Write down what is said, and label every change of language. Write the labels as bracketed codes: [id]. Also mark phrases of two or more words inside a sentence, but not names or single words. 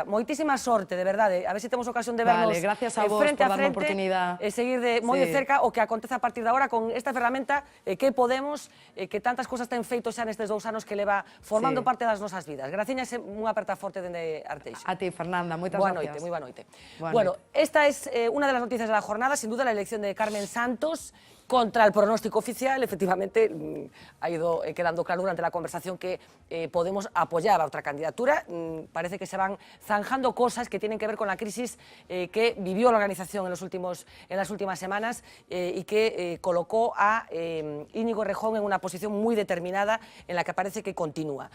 [gl] Moitísima sorte, de verdade. A ver se temos ocasión de vernos frente a frente e seguir moi de cerca o que acontece a partir de agora con esta ferramenta que Podemos, que tantas cousas ten feito xa nestes 2 anos que leva formando parte das nosas vidas. Graciñas, unha aperta forte dende Arteixo. A ti, Fernanda, moitas Moi gracias. boa noite. Bueno, [es] esta es [gl] unha das noticias da jornada, [es] sin duda la elección de Carmen Santos contra el pronóstico oficial. Efectivamente, ha ido quedando claro durante la conversación que Podemos apoyaba otra candidatura. Parece que se van zanjando cosas que tienen que ver con la crisis que vivió la organización en las últimas semanas y que colocó a Íñigo Errejón en una posición muy determinada en la que parece que continúa.